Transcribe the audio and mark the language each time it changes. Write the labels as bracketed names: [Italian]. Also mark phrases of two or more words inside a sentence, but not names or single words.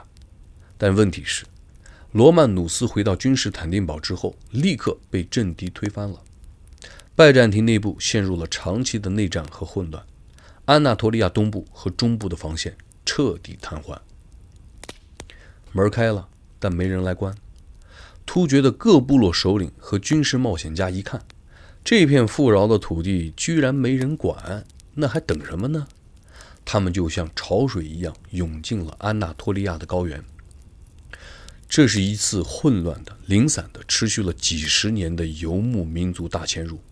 [Chinese] 但問題是，羅曼努斯回到君士坦丁堡之後，立刻被政敌推翻了。拜占庭內部陷入了長期的內戰和混亂，安納托利亞東部和中部的防線徹底癱瘓。門開了，但沒人來關。突厥的各部落首領和軍事冒險家一看，這片富饒的土地居然沒人管，那還等什麼呢？他們就像潮水一樣湧進了安納托利亞的高原。這是一次混亂的、零散的、持續了幾十年的游牧民族大遷入。